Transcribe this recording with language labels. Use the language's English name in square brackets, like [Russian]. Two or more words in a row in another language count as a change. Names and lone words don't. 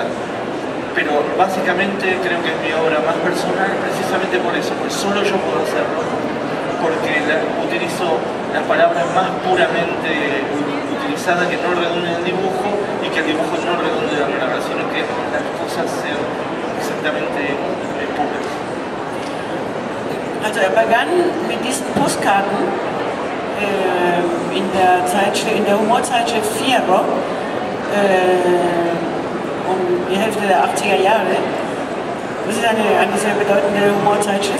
[Spanish] Pero básicamente creo que es mi obra más personal precisamente por eso, pues solo yo puedo hacerlo, porque utilizo la palabra más puramente utilizada, que no redunde en el dibujo y que el dibujo no redunde en la palabra, sino que las cosas sean exactamente puras. [German] Also er begann mit diesen Postkarten in der Humorzeitschrift Fierro um die Hälfte der 80er Jahre. Das ist eine sehr bedeutende Humorzeitschrift.